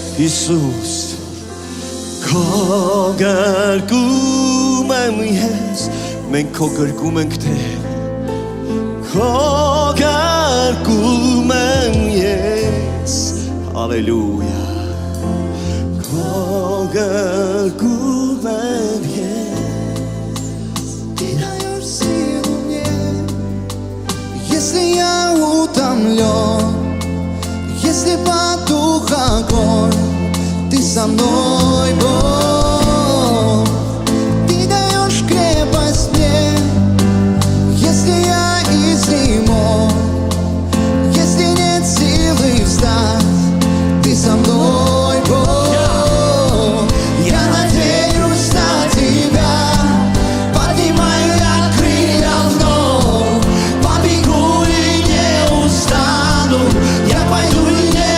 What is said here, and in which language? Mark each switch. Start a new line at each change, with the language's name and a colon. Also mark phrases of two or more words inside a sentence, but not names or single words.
Armenian: Հիսուս Քո գրկում եմ ես Մենք քո գրկում ենք Տեր Քո գրկում եմ ես Հալելույա Քո գրկում եմ ես
Russian: Тираю силу мне Если я утомлен Если потух огонь Ты со мной, Бог Ты даешь крепость мне Если я изнемог Если нет силы встать Ты со мной, Бог Я надеюсь на Тебя Поднимаю я крылья вновь Побегу и не устану Я пойду и не